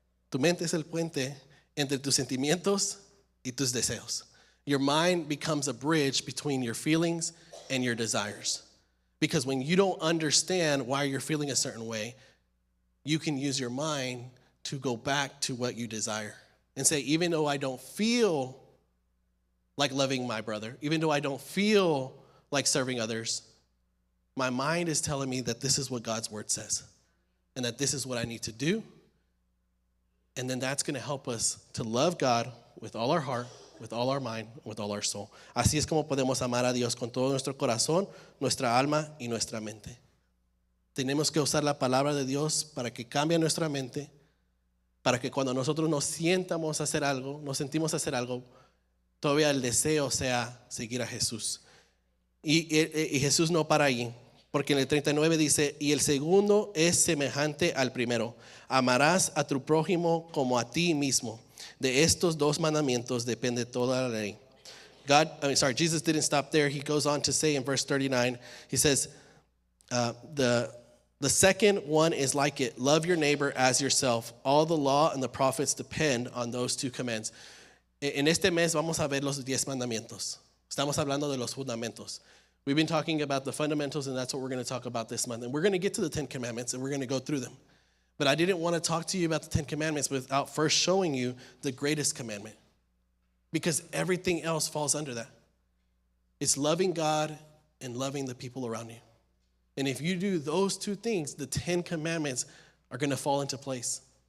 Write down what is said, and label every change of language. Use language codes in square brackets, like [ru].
[es] Tu mente es el puente entre tus sentimientos y tus deseos. [en] Your mind becomes a bridge between your feelings and your desires. Because when you don't understand why you're feeling a certain way, you can use your mind to go back to what you desire and say, even though I don't feel like loving my brother, even though I don't feel like serving others, my mind is telling me that this is what God's word says and that this is what I need to do. And then that's going to help us to love God with all our heart, with all our mind, with all our soul. [es] Así es como podemos amar a Dios con todo nuestro corazón, nuestra alma y nuestra mente. Tenemos que usar la palabra de Dios para que cambie nuestra mente, para que cuando nosotros nos sentimos hacer algo, todavía el deseo sea seguir a Jesús. Y Jesús no para ahí, porque en el 39 dice, y el segundo es semejante al primero. Amarás a tu prójimo como a ti mismo. De estos dos mandamientos depende toda la ley. [en] Jesus didn't stop there. He goes on to say in verse 39, he says, the second one is like it. Love your neighbor as yourself. All the law and the prophets depend on those two commands. [es] En este mes vamos a ver los 10 mandamientos. Estamos hablando de los fundamentos. [en] We've been talking about the fundamentals, and that's what we're going to talk about this month. And we're going to get to the 10 Commandments, and we're going to go through them. But I didn't want to talk to you about the 10 Commandments without first showing you the greatest commandment, because everything else falls under that. It's loving God and loving the people around you. And if you do those two things, the 10 Commandments are going to fall into place.